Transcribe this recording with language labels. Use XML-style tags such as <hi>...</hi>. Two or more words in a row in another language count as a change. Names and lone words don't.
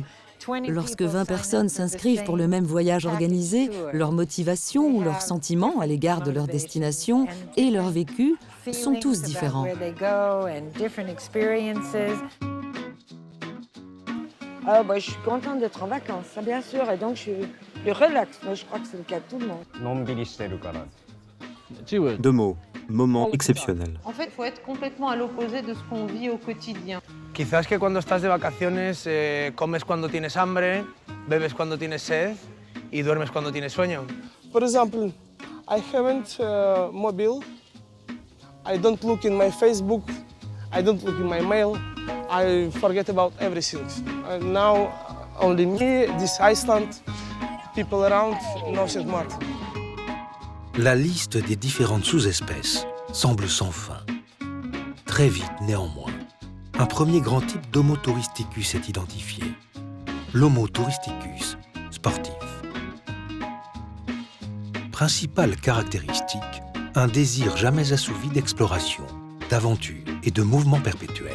<fr>Lorsque 20 personnes s'inscrivent pour le même voyage organisé, leur motivation ou leurs sentiments à l'égard de leur destination et leur vécu sont tous différents. Je suis contente d'être en vacances, ça bien sûr, et donc je suis plus relax. Mais je crois que c'est le cas de tout le monde.</fr> <ja>のんびりしてるから</ja> <fr>Tu vois. 2 mots, moment exceptionnel. En fait, il faut être complètement à l'opposé de ce qu'on vit au quotidien.</fr> <es>Quizás que cuando estás de vacaciones comes cuando tienes hambre, bebes cuando tienes sed y duermes cuando tienes sueño.</es> <en>For example, I haven't mobile. I don't look in my Facebook. I don't look in my mail. I forget about everything. And now only me, this Iceland, people around, nothing much.</en> <fr>La liste des différentes sous-espèces semble sans fin. Très vite, néanmoins, un premier grand type d'Homo touristicus est identifié. L'Homo touristicus sportif. Principale caractéristique, un désir jamais assouvi d'exploration, d'aventure et de mouvement perpétuel.</fr>